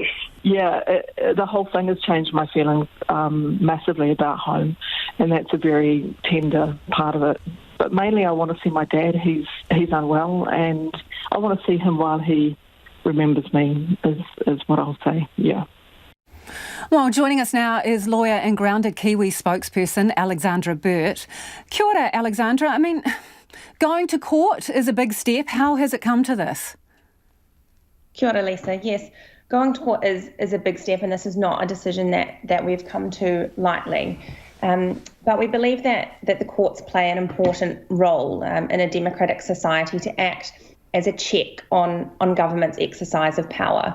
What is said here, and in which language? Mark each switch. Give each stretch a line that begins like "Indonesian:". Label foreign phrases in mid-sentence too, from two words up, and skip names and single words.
English: Yeah, the whole thing has changed my feelings massively about home, and that's a very tender part of it. But mainly I want to see my dad. He's unwell, and I want to see him while he remembers me, is what I'll say, yeah. Well, joining us now is lawyer and Grounded Kiwi spokesperson Alexandra Burt.
Māori: Kia ora, Alexandra.
English: I mean, going to court is a big step. How has it come to this?
Māori: Kia ora, Lisa.
English: Yes, going to court is a big step, and this is not a decision that we've come to lightly. But we believe that the courts play an important role in a democratic society to act as a check on government's exercise of power.